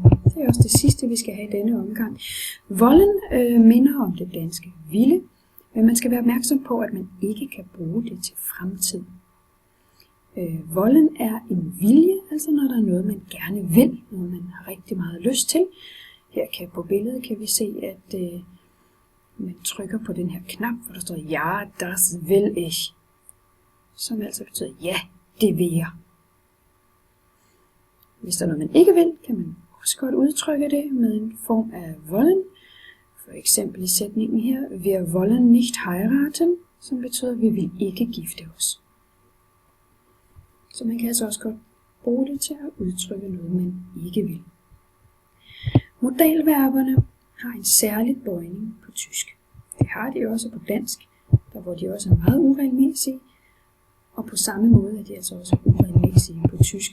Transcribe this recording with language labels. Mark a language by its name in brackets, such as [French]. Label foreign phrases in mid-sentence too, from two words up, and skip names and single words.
[Danish] Det er også det sidste, vi skal have i denne omgang. Wollen minder om det danske ville, men man skal være opmærksom på, at man ikke kan bruge det til fremtid. Wollen er en vilje, altså når der er noget, man gerne vil, noget man har rigtig meget lyst til. Her på billedet kan vi se, at man trykker på den her knap, hvor der står, [German] ja, das will ich. [Danish] Som altså betyder, ja, det vil jeg. Hvis der er noget, man ikke vil, kan man også godt udtrykke det med en form af wollen. For eksempel i sætningen her, [German] wir wollen nicht heiraten, [Danish] som betyder, at vi vil ikke gifte os. Så man kan altså også godt bruge det til at udtrykke noget, man ikke vil. Modalverberne har en særlig bøjning på tysk. Det har de også på dansk, der hvor de også er meget uregelmæssige, og på samme måde er de altså også uregelmæssige på tysk.